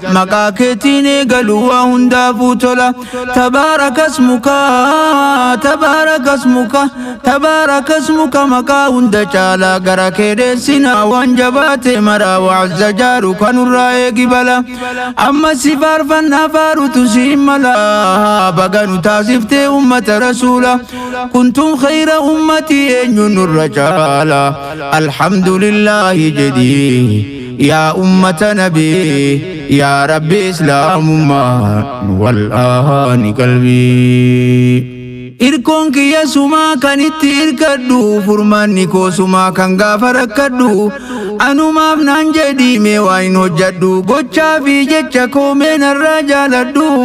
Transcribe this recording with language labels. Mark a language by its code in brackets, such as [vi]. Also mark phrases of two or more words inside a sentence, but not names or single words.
[om] Maqaa keetiin eegalu waa hundaafuu tola. [ar] تبارك اسمك تبارك اسمك تبارك اسمك, [om] maqaa hunda caalaa gara kee dheessina. Waan jabaate maraa [ar] وعز جاره [om] kanurraa eegi bala. Amma si faarfannaa faarutu si mala. Baga nu taasiftee ummata rasuula. [ar] "كنتم خير أمة" [om] eenyu nurra caala? [ar] "الحمد لله" [om] jedhi. Yaa ummata Nabii, yaa Rabbi Islaamummaa, nu wal'aani qalbii. Irkoon kiyya sumaa kan itti irkadhu, furmaanni koo sumaa kan gaafa rakkadhu. Anumaaf naan jedhii mee waa hin hojjadhu. Gochaa fi jecha koo mee narraa jaaladhu.